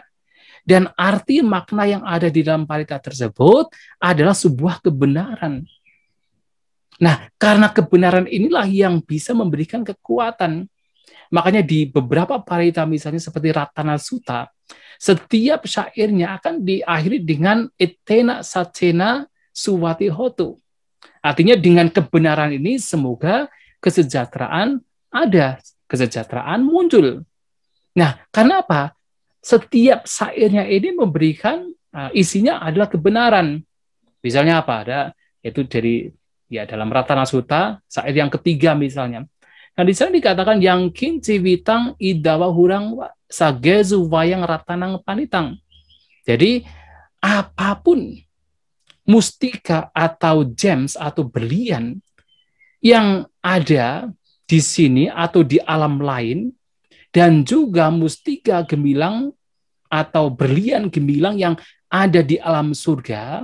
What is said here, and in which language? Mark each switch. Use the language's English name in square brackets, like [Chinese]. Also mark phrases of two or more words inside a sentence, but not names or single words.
[Indonesian] Dan arti makna yang ada di dalam parita tersebut adalah sebuah kebenaran. Nah, karena kebenaran inilah yang bisa memberikan kekuatan. Makanya di beberapa parita misalnya seperti Ratana Sutta, setiap syairnya akan diakhiri dengan [Pali] etena sacena suwati hotu. [Indonesian] Artinya dengan kebenaran ini semoga kesejahteraan ada, kesejahteraan muncul. Nah, karena apa? Setiap syairnya ini memberikan isinya adalah kebenaran. Misalnya apa? Ada itu dari dalam Ratana Sutta, syair yang ketiga misalnya. Nah, di sana dikatakan yang [Pali] kinci witang idawa hurang sagezu wayang ratanang panitang. [Indonesian] Jadi apapun mustika atau gems atau berlian yang ada di sini atau di alam lain, dan juga mustika gemilang atau berlian gemilang yang ada di alam surga.